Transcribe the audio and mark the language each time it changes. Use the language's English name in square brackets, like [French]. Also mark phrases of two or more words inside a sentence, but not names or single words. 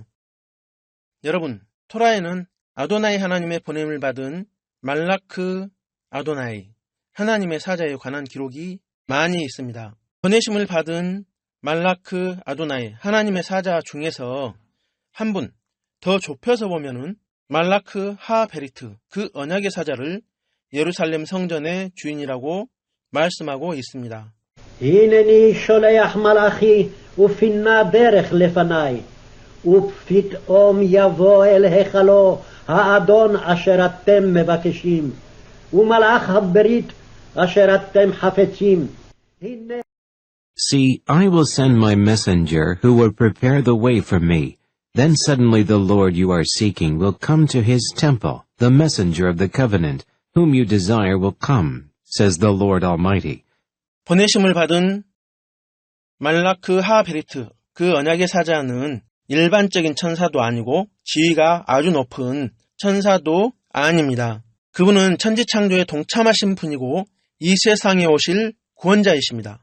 [Korean] 여러분, 토라에는 아도나이 하나님의 보냄을 받은 [Hebrew] מלאך אדוני, [Korean] 하나님의 사자에 관한 기록이 많이 있습니다. 보내심을 받은 [Hebrew] מלאך אדוני, [Korean] 하나님의 사자 중에서 한 분 더 좁혀서 보면은 [Hebrew] מלאך הברית, [Korean] 그 언약의 사자를 예루살렘 성전의 주인이라고 말씀하고 있습니다. [Hebrew] הנני שולח מלאכי ופינה דרך לפניי, ופתאום יבוא אל היכלו האדון אשר אתם מבקשים, ומלאך הברית אשר אתם חפצים. הנה [English] See, I will send my messenger who will prepare the way for me. Then suddenly the Lord you are seeking will come to his temple. The messenger of the covenant, whom you desire will come, says the Lord Almighty. [Korean] 보내심을 받은 [Hebrew] מלאך הברית, [Korean] 그 언약의 사자는 일반적인 천사도 아니고 지위가 아주 높은 천사도 아닙니다. 그분은 천지창조에 동참하신 분이고 이 세상에 오실 구원자이십니다.